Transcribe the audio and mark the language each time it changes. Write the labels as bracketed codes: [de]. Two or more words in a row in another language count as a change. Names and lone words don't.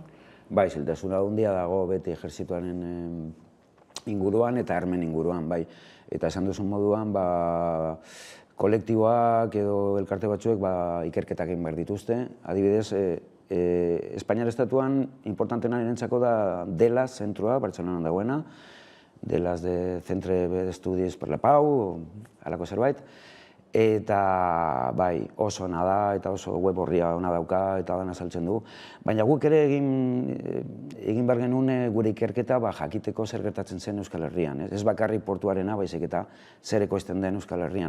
[eu] Bai, isiltasuna handia dago beti ejertzituaren inguruan eta armen inguruan, bai. Eta esan duzun moduan, kolektiboak edo elkarte batzuek ikerketak egin behar dituzte. Adibidez, Espainiar Estatuan importantena nirentzako da DELAS zentroa, Bartzelonan dagoena, DELAS de Centre d'Estudis per la Pau, halako zerbait, eta bai, oso ona da, eta oso web horria ona dauka, eta dana saltzen du. Baina guk ere egin behar genuen gure ikerketa jakiteko zer gertatzen zen Euskal Herrian. Ez bakarrik portuarena, baizik eta zer ekoizten den Euskal Herrian.